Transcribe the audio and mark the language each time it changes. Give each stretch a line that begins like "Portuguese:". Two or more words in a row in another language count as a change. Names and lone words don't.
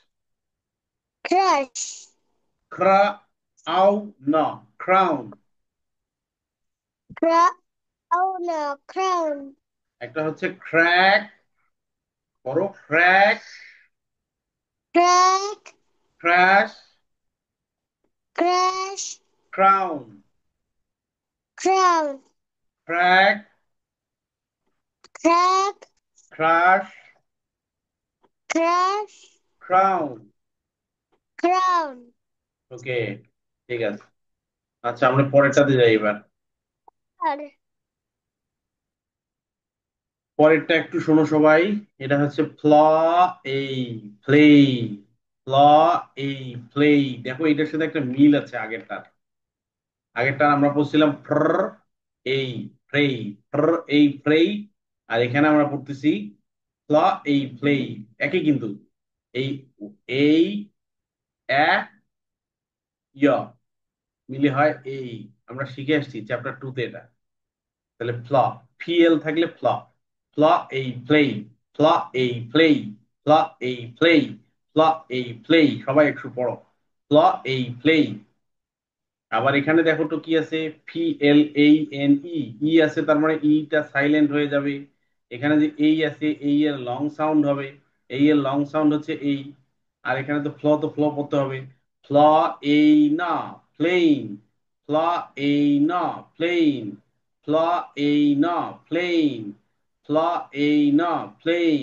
English: Crash.
Bangla: ক্র আউ ন ক্রাউন।
English: Crown. Crown.
Bangla: একটা হচ্ছে ক্র্যাক, বড় ক্র্যাক,
English: Crack.
Bangla: ক্র্যাশ,
English: Crash.
Bangla: ক্রাউন,
English: Crown.
Bangla: ক্র্যাক,
English: Crack.
Bangla: ক্রাশ,
English: Crash.
Bangla: ক্রাউন।
English: Crown.
Bangla: ওকে, ঠিক আছে। আচ্ছা আমরা পরেরটাতে যাই এবার। পরেরটা একটু শোনো সবাই। এটা হচ্ছে ফ্ল এই প্লে, ফ্ল এই প্লে। দেখো এটার সাথে একটা মিল আছে আগেরটার। আগেরটা আমরা বলছিলাম ফ্র এই ফ্রে, ফ্র এই ফ্রে। আর এখানে আমরা পড়তেছি ফ্ল এই প্লে, একই কিন্তু। এই এই এ ইয় মিলে হয় এই। আমরা শিখে আসছি চ্যাপ্টার 2 তে এটা। তাহলে ফ্ল, ফিএল থাকলে ফ্ল, ফ্ল এই প্লে, ফ্ল এই প্লে, ফ্ল এই প্লে, ফ্ল এই প্লে। সবাই একটু পড়ো, ফ্ল এই প্লে। আবার এখানে দেখো তো কি আছে, পি এল এই এন ই, ই আছে তার মানে ইটা সাইলেন্ট হয়ে যাবে। এখানে যে এই আছে, এই এর
English: long sound
Bangla: হবে, এই এর
English: long sound
Bangla: হচ্ছে এই। আর এখানে তো ফ্ল, তো ফ্ল পড়তে হবে, ফ্ল এই না প্লেন, ফ্ল এই না প্লেন, ফ্ল এই না প্লেন, ফ্ল এই না প্লেন।